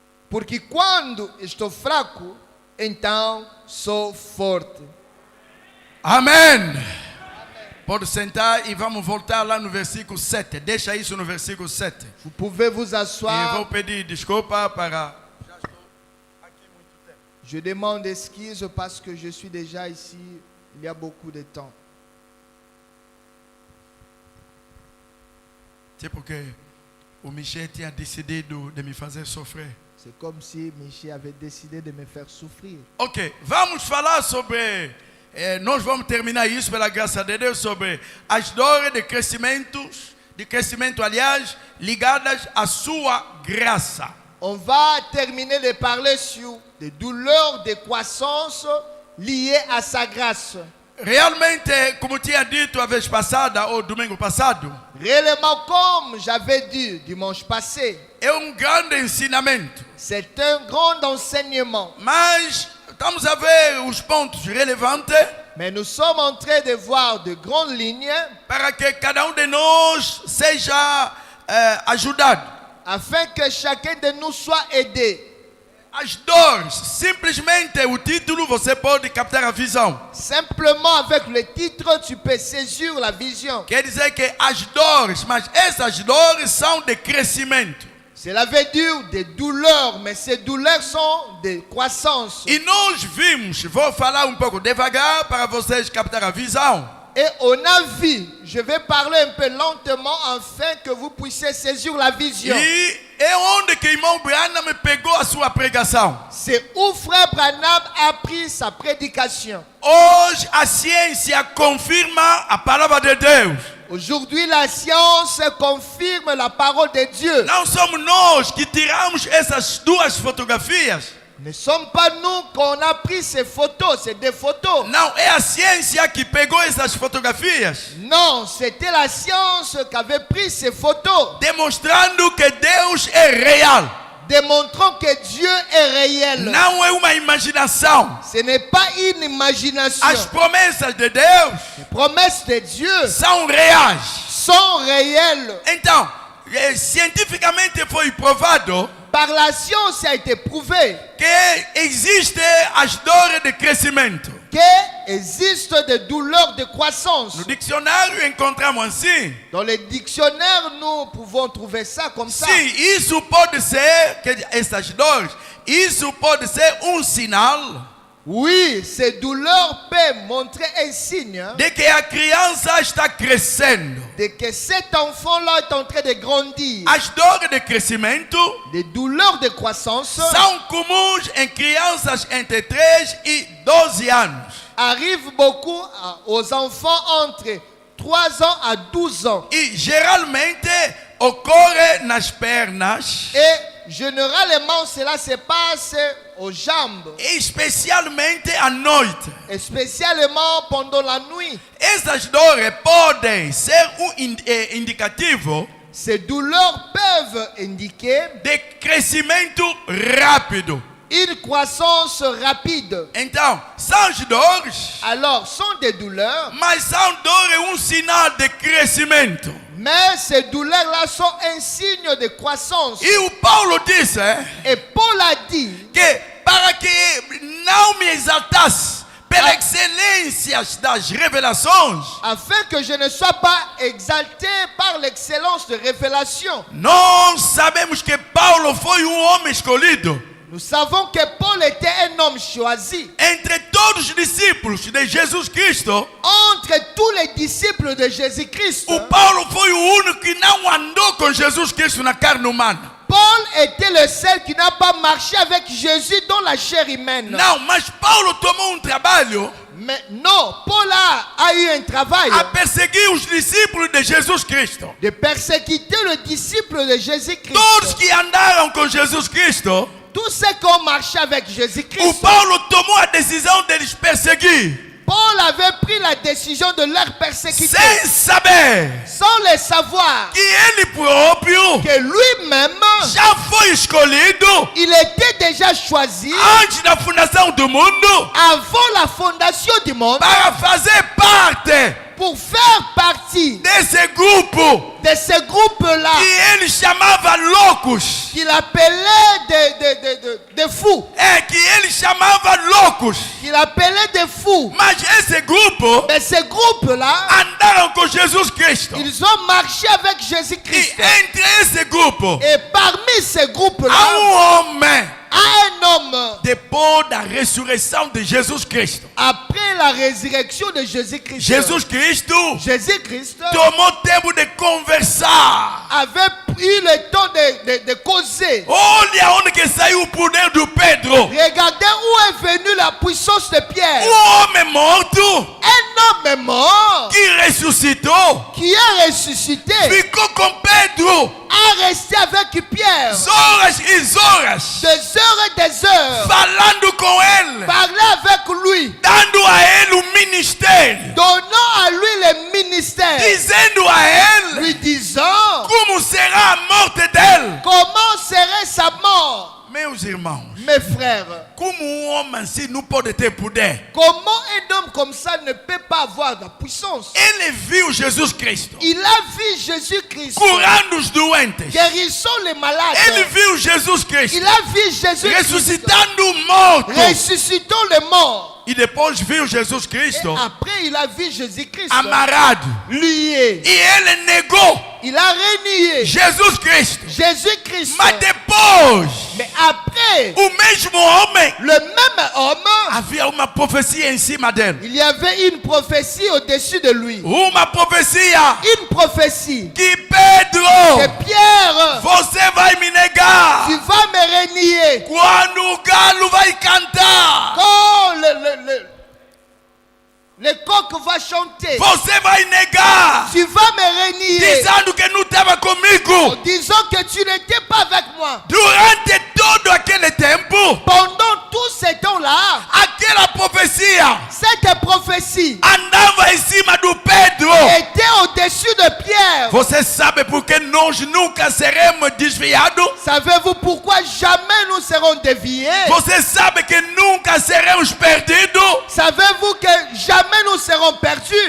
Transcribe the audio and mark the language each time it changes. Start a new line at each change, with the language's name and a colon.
Portuguese: Porque quando estou fraco, então sou forte. Amém. Pode sentar e vamos voltar lá no versículo 7. Deixa isso no versículo 7.
French: Vous pouvez vous
Portuguese: E
French: asseoir.
Portuguese: vou pedir desculpa para... Já estou aqui muito tempo.
French: Je demande excuse parce que je suis déjà ici il y a beaucoup de temps. C'est
Portuguese: porque o Michel tinha decidido de me fazer sofrer.
French: C'est comme si Michel avait décidé de me faire souffrir.
Portuguese: Ok, vamos falar sobre... nós vamos terminar isso pela graça de Deus sobre as dores de crescimento, aliás, ligadas à sua graça.
French: On va terminer de parler sur des douleurs de croissance liées à sa grâce.
Portuguese: Realmente, como tinha dito a vez passada, ou domingo passado,
French: Réellement, comme j'avais dit dimanche passé,
Portuguese: é grande ensinamento.
French: c'est un grand enseignement.
Portuguese: Mas estamos a ver os pontos relevantes
French: Mais nous sommes en train de voir de grandes lignes
Portuguese: para que cada de nós seja ajudado.
French: afin que chacun de nous soit aidé
Portuguese: As dores, simplesmente o título você pode captar a visão.
French: Simplement avec le titre, tu peux saisir la vision.
Portuguese: Quer dizer que as dores, mas essas dores são de crescimento.
French: Cela veut dire des douleurs, mais ces douleurs sont de croissance.
Portuguese: E nós vimos, vou falar um pouco devagar para vocês captar a visão.
French: Et on a vu, je vais parler un peu lentement afin que vous puissiez saisir la vision.
Portuguese: E é onde que irmão Branham pegou a sua pregação.
French: C'est où frère Branham a pris sa prédication.
Portuguese: Hoje a ciência confirma a palavra de Deus.
French: Aujourd'hui, la science confirme la parole de Dieu.
Portuguese: Não somos nós que tiramos essas duas fotografias.
French: Ne sommes pas nous qu'on a pris ces photos, c'est des photos.
Portuguese: Não, é a ciência que pegou essas fotografias,
French: Non, c'était la science qui avait pris ces photos,
Portuguese: demonstrando que Deus é real.
French: démontrant que Dieu est réel.
Portuguese: Não é uma imaginação.
French: Ce n'est pas une imagination.
Portuguese: As promessas de Deus
French: Les promesses de Dieu
Portuguese: são reais.
French: sont réelles.
Portuguese: Então, cientificamente foi provado
French: Par la science, ça a été prouvé
Portuguese: que existe as dores de crescimento.
French: qu'il existe des douleurs de croissance.
Portuguese: No dicionário encontramos assim.
French: Dans les dictionnaires, nous pouvons trouver ça comme ça.
Portuguese: Sim, isso pode ser, essas dores, isso pode ser sinal
French: Oui, ces douleurs peuvent montrer un signe
Portuguese: de que a criança está crescendo.
French: de que cet enfant-là est en train de grandir.
Portuguese: As dores de crescimento
French: Les douleurs de croissance
Portuguese: são comuns em crianças entre 3 e 12 anos.
French: arrivent beaucoup aux enfants entre 3 ans à 12 ans.
Portuguese: E geralmente ocorre nas pernas,
French: Et généralement, cela se passe aux jambes,
Portuguese: especialmente à noite.
French: et spécialement pendant la nuit.
Portuguese: Essas dores podem ser indicativo
French: Ces douleurs peuvent indiquer
Portuguese: de crescimento rápido.
French: une croissance rapide.
Portuguese: Então, são as dores,
French: Alors, sont des douleurs,
Portuguese: mas são dores sinal de crescimento.
French: mais ces douleurs-là sont un signe de croissance.
Portuguese: E o Paulo disse
French: Et Paul a dit,
Portuguese: que para que não me exaltasse pela excelência das revelações,
French: afin que je ne sois pas exalté par l'excellence de révélation.
Portuguese: nós sabemos que Paulo foi homem escolhido
French: Nous savons que Paul était un homme choisi.
Portuguese: entre todos os discípulos de Jesus Cristo.
French: Entre tous les disciples de Jésus-Christ,
Portuguese: O Paulo foi o único que não andou com Jesus Cristo na carne humana.
French: Paul était le seul qui n'a pas marché avec Jésus dans la chair humaine.
Portuguese: Não, mas Paulo tomou trabalho
French: Mais non, Paul a eu un travail
Portuguese: a perseguir os discípulos de Jesus Cristo.
French: de persécuter le disciple de Jésus-Christ.
Portuguese: Todos que andaram com Jesus Cristo,
French: Tous ceux qui ont marché avec
Portuguese: o
French: Jésus-Christ,
Portuguese: Paulo tomou a decisão deles perseguir,
French: Paul avait pris la décision de leur persécuter
Portuguese: sem saber
French: sans le savoir
Portuguese: que ele próprio
French: que lui-même,
Portuguese: já foi escolhido
French: il était déjà choisi
Portuguese: antes da fundação do mundo
French: avant la fondation du monde
Portuguese: para fazer parte
French: pour faire partie
Portuguese: desse grupo
French: de ce groupe-là
Portuguese: que ele chamava loucos.
French: qu'il appelait des fous.
Portuguese: É que ele chamava loucos.
French: Qu'il appelait des fous.
Portuguese: Mas esse grupo
French: Mais ce groupe-là,
Portuguese: andaram com Jesus Cristo.
French: ils ont marché avec
Portuguese: E
French: Jésus-Christ.
Portuguese: entre esse grupo
French: Et parmi ces
Portuguese: há
French: groupes-là,
Portuguese: homem
French: un homme,
Portuguese: depois da ressurreição de Jesus Cristo.
French: après la résurrection de Jésus-Christ,
Portuguese: Jesus Cristo
French: Jésus-Christ
Portuguese: tomou tempo de conversar.
French: avait eu le temps de causer.
Portuguese: Olha onde que saiu o poder do Pedro.
French: Regardez où est venue la puissance de Pierre.
Portuguese: Homem morto
French: Un homme mort
Portuguese: que ressuscitou.
French: qui est ressuscité
Portuguese: Ficou com Pedro
French: a resté avec Pierre
Portuguese: horas e horas,
French: des heures et des heures,
Portuguese: falando com ele,
French: parler avec lui,
Portuguese: dando a ele o ministério,
French: donnant à lui le ministère,
Portuguese: dizendo a ele
French: lui disant
Portuguese: como será a morte dele.
French: comment serait sa mort.
Portuguese: Meus irmãos,
French: Mes frères,
Portuguese: como homem assim não pode ter poder?
French: Comment un homme comme ça ne peut pas avoir de puissance?
Portuguese: Ele viu Jesus Cristo
French: Il a vu Jésus-Christ
Portuguese: curando os doentes.
French: guérissant les malades.
Portuguese: Ele viu Jesus Cristo
French: Il a vu Jésus-Christ
Portuguese: ressuscitando o morto.
French: ressuscitant les morts.
Portuguese: E depois viu Jesus
French: Et
Portuguese: Cristo
French: après, il a vu Jésus-Christ
Portuguese: amarrado.
French: lié.
Portuguese: E ele negou
French: Il a renié
Portuguese: Jesus Cristo.
French: Jésus-Christ.
Portuguese: Mas depois,
French: Mais après,
Portuguese: o mesmo homem,
French: le même homme,
Portuguese: havia uma profecia em cima dele.
French: il y avait une prophétie au-dessus de lui.
Portuguese: Uma profecia
French: Une prophétie
Portuguese: que
French: que
Portuguese: Pedro,
French: Pierre,
Portuguese: você vai me negar
French: tu vas me renier.
Portuguese: quando o galo vai cantar.
French: Quand le coq va chanter,
Portuguese: Você vai negar
French: tu vas me renier.
Portuguese: dizendo que não estava comigo.
French: Disons que tu n'étais pas avec moi.
Portuguese: Durante todo aquele tempo,
French: Pendant tout ce temps-là,
Portuguese: aquela profecia
French: cette prophétie
Portuguese: andava em cima do Pedro.
French: était au-dessus de Pierre.
Portuguese: Você sabe por que nós nunca seremos desviados?
French: Savez-vous pourquoi jamais nous serons déviés?
Portuguese: Você sabe que nunca seremos perdidos?
French: Savez-vous que jamais nous serons perdus?